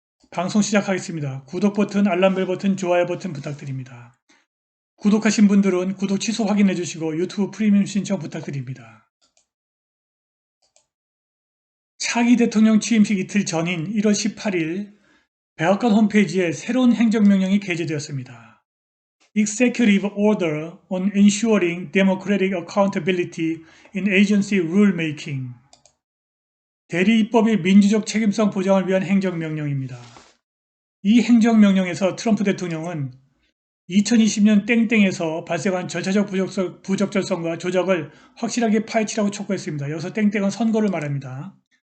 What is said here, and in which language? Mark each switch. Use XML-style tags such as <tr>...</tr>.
<ko>방송 시작하겠습니다. 구독 버튼, 알람벨 버튼, 좋아요 버튼 부탁드립니다. 구독하신 분들은 구독 취소 확인해 주시고 유튜브 프리미엄 신청 부탁드립니다. 차기 대통령 취임식 이틀 전인 1월 18일 백악관 홈페이지에 새로운 행정명령이 게재되었습니다.</ko> <en>Executive Order on Ensuring Democratic Accountability in Agency Rulemaking.</en> <ko>대리 입법의 민주적 책임성 보장을 위한 행정명령입니다. 이 행정명령에서 트럼프 대통령은 2020년 땡땡에서 발생한 절차적 부적절성과 조작을 확실하게 파헤치라고 촉구했습니다. 여기서 땡땡은 선거를 말합니다.</ko>